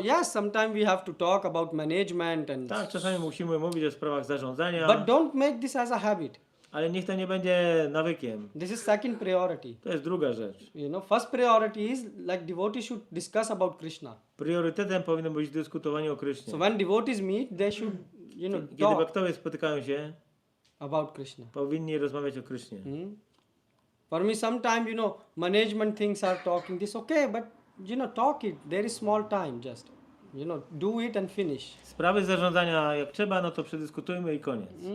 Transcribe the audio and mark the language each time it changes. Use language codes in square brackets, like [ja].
[en] yes, sometimes we have to talk about management and. [pl] Tak, czasami musimy mówić o sprawach zarządzania, [en] But don't make this as a habit. [pl] ale niech to nie będzie nawykiem. [en] This is second priority. [pl] To jest druga rzecz. [en] First priority is like devotees should discuss about Krishna. [pl] Priorytetem powinno być dyskutowanie o Krysznie. [en] So when devotees meet, they should, [pl] Kiedy [en] talk [pl] bhaktowie spotykają się, [en] about Krishna. [pl] powinni rozmawiać o Krysznie. [en] For me, sometimes management things are talking this okay, but talk it. There is small time, just do it and finish. [pl] Sprawy zarządzania jak trzeba, no to przedyskutujmy i koniec.